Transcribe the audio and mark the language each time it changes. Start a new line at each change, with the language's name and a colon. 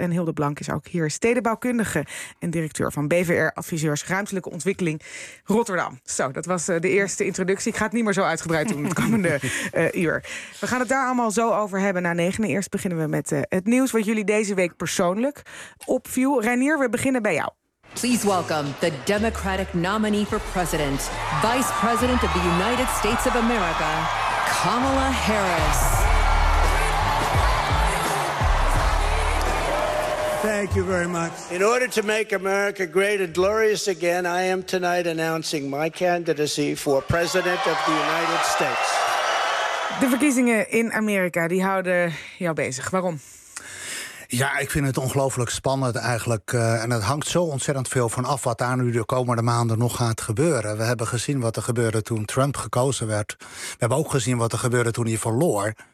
Dutch: En Hilde Blank is ook hier stedenbouwkundige en directeur van BVR Adviseurs Ruimtelijke Ontwikkeling Rotterdam. Zo, dat was de eerste introductie. Ik ga het niet meer zo uitgebreid doen het komende uur. We gaan het daar allemaal zo over hebben na negen. Eerst beginnen we met het nieuws wat jullie deze week persoonlijk opviel. Reinier, we beginnen bij jou.
English: Please welcome the Democratic nominee for president, Vice President of the United States of America, Kamala Harris. Thank you very much. In order to make America great and glorious again, I am tonight announcing my candidacy for President of the United States.
Dutch: De verkiezingen in Amerika, die houden jou bezig. Waarom? Ja, ik vind het ongelooflijk spannend eigenlijk. En het hangt zo ontzettend veel van af wat daar nu de komende maanden nog gaat gebeuren. We hebben gezien wat er gebeurde toen Trump gekozen werd. We hebben ook gezien wat er gebeurde toen hij verloor.